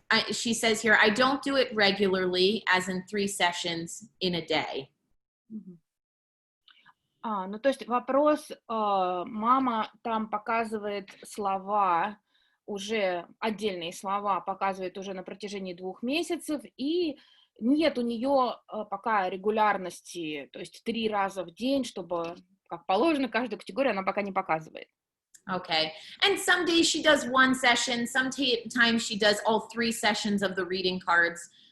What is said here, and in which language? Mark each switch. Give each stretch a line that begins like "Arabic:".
English: She says here, I don't do it regularly, as in 3 sessions in a day.
Russian: Ну, то есть вопрос, мама там показывает слова, уже отдельные слова показывает уже на протяжении 2 месяцев, и нет у нее пока регулярности, то есть 3 раза в день, чтобы, как положено, каждую категорию она пока не показывает.
English: Okay. And some days she does 1 session, sometimes she does all 3 sessions of the reading cards.